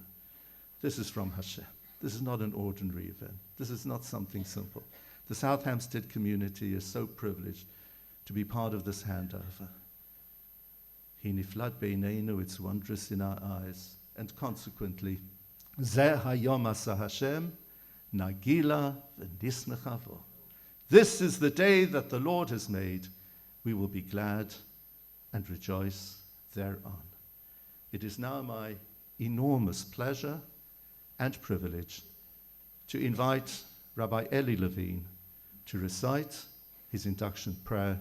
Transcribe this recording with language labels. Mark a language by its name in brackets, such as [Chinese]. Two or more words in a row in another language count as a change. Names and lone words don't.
[English] This is from Hashem. This is not an ordinary event. This is not something simple. The South Hampstead community is so privileged to be part of this handover. [Hebrew] היא נפלאת בעינינו, [English] it's wondrous in our eyes. And consequently, [Hebrew] זה היום עשה השם, נגילה ונשמחה בו. [English] This is the day that the Lord has made. We will be glad and rejoice thereon. It is now my enormous pleasure and privilege to invite Rabbi Eli Levine to recite his induction prayer.